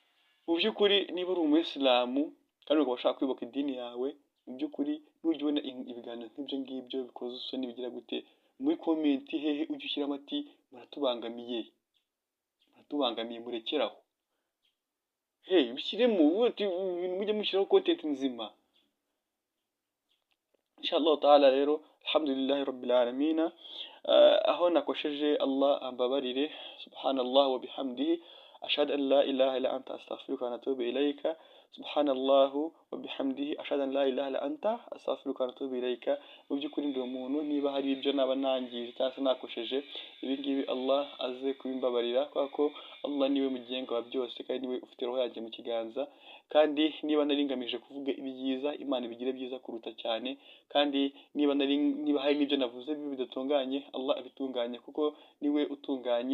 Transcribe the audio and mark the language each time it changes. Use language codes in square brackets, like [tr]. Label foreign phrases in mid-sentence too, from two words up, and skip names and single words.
[rw] Mu by'ukuri niba uri umuyisilamu kandi ukaba ushaka kwibuka idini yawe. Mu by'ukuri nujya ubona ibiganiro nk'ibyo ngibyo bikoze isoni bigira gute, muri komenti hehe ujye ushyiramo ati muratubangamiye, murekeraho. Bishyiremo ibintu, mujye mushyiraho content nzima. [ar] إن شاء الله تعالى rero, الحمد لله رب العالمين. [rw] Aho nakosheje Allah ambabarire. [ar] سبحان الله وبحمده، أشهد أن لا إله إلا أنت، أستغفرك وأتوب إليك. سبحان الله وبحمده، أشهد أن لا إله إلا أنت، أستغفرك وأتوب إليك. [rw] Mu by'ukuri ndi umuntu, niba hari ibyo naba nangije cyangwa se nakosheje, ibi ngibi Allah aze kubimbabarira, kubera ko Allah niwe mugenga wa byose kandi niwe ufite roho yanjye mu kiganza. Kandi niba nari ngamije kuvuga ibyiza, Imana ibigire byiza kuruta cyane. Kandi niba hari n'ibyo navuze bidatunganye, Allah abitunganye kuko niwe utunganye.